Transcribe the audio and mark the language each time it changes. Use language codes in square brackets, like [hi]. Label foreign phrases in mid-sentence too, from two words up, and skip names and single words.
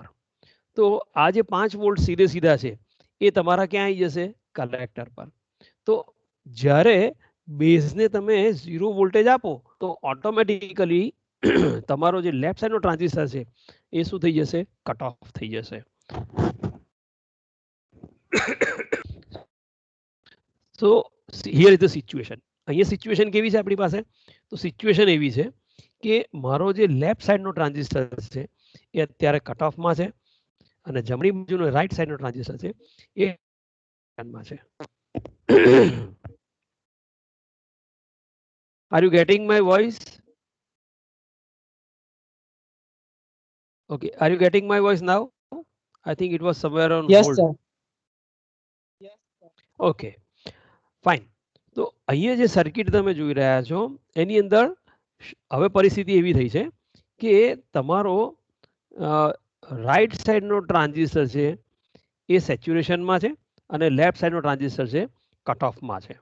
[gu] તો આ જે 5 વોલ્ટ સીધા છે એ તમારા ક્યાં આવી જશે? કલેક્ટર પર. તો જ્યારે બેઝને તમે 0 વોલ્ટેજ આપો તો ઓટોમેટિકલી તમારો જે લેફ્ટ સાઈડનો ટ્રાન્ઝિસ્ટર છે એ શું થઈ જશે? [en] cut off [gu] થઈ જશે. [en] So here is the situation. [gu] અહીંયા સિચ્યુએશન કેવી છે આપણી પાસે? તો સિચ્યુએશન એવી છે કે મારો જે લેફ્ટ સાઈડનો ટ્રાન્ઝિસ્ટર છે એ અત્યારે કટ ઓફમાં છે અને જમણી બાજુનો રાઈટ સાઈડનો ટ્રાન્ઝિસ્ટર છે એ માં છે. [en] Are you getting my voice? Okay, are you getting my voice now? I think it was somewhere on yes, hold. sir. Yes, sir. Okay, fine. [gu] તો અહીંયા જે સર્કિટ તમે જોઈ રહ્યા છો એની અંદર હવે પરિસ્થિતિ એવી થઈ છે કે તમારો રાઈટ સાઈડનો ટ્રાન્ઝિસ્ટર છે એ સેચ્યુરેશનમાં છે અને લેફ્ટ સાઈડનો ટ્રાન્ઝિસ્ટર છે કટ ઓફમાં છે.